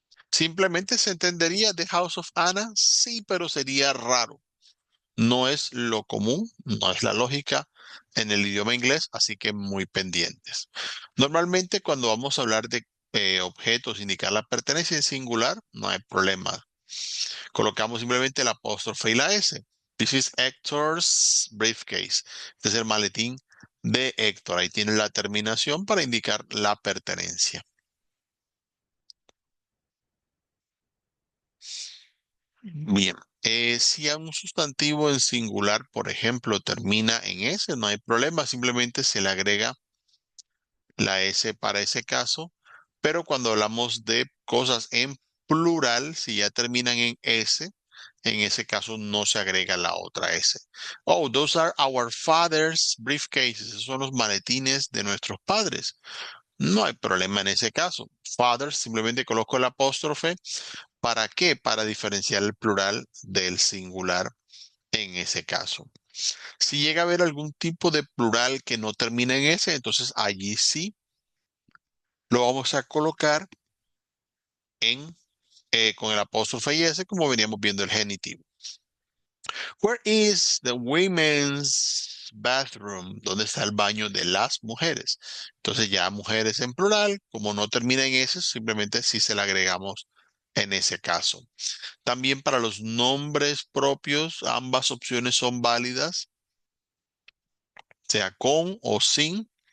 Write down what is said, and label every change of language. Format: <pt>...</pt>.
<es>Simplemente se entendería</es> <en>the house of Anna,</en> <es>sí, pero sería raro. No es lo común, no es la lógica en el idioma inglés, así que muy pendientes. Normalmente cuando vamos a hablar de objetos, indicar la pertenencia en singular, no hay problema. Colocamos simplemente la apóstrofe y la S.</es> <en>This is Héctor's briefcase.</en> <es>Este es el maletín de Héctor. Ahí tiene la terminación para indicar la pertenencia. Bien. Si a un sustantivo en singular, por ejemplo, termina en S, no hay problema, simplemente se le agrega la S para ese caso. Pero cuando hablamos de cosas en plural, si ya terminan en S, en ese caso no se agrega la otra S.</es> <en>Oh, those are our father's briefcases.</en> <es>Esos son los maletines de nuestros padres. No hay problema en ese caso. Father, simplemente coloco el apóstrofe. ¿Para qué? Para diferenciar el plural del singular en ese caso. Si llega a haber algún tipo de plural que no termine en S, entonces allí sí lo vamos a colocar en con el apóstrofe y S, como veníamos viendo el genitivo.</es> <en>Where is the women's bathroom?</en> <es>¿Dónde está el baño de las mujeres? Entonces ya mujeres en plural, como no termina en S, simplemente sí se le agregamos en ese caso. También para los nombres propios, ambas opciones son válidas, sea con o sin.</es>